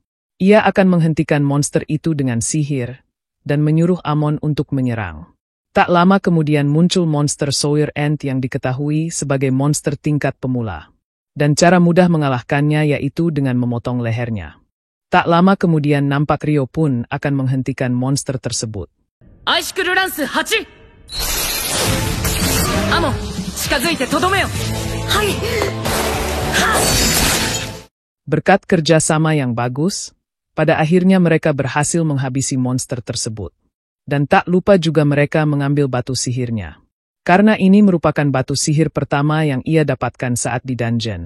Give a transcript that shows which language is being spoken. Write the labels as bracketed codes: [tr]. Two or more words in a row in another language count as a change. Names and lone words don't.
[id] Ia akan menghentikan monster itu dengan sihir, dan menyuruh Amon untuk menyerang. Tak lama kemudian muncul monster Sawyer Ant yang diketahui sebagai monster tingkat pemula. Dan cara mudah mengalahkannya yaitu dengan memotong lehernya. Tak lama kemudian nampak Rio pun akan menghentikan monster tersebut. [ja] アイシクルランス8！アモン、近づいてとどめよ！はい！ [id] Berkat kerjasama yang bagus, pada akhirnya mereka berhasil menghabisi monster tersebut. Dan tak lupa juga mereka mengambil batu sihirnya. Karena ini merupakan batu sihir pertama yang ia dapatkan saat di dungeon.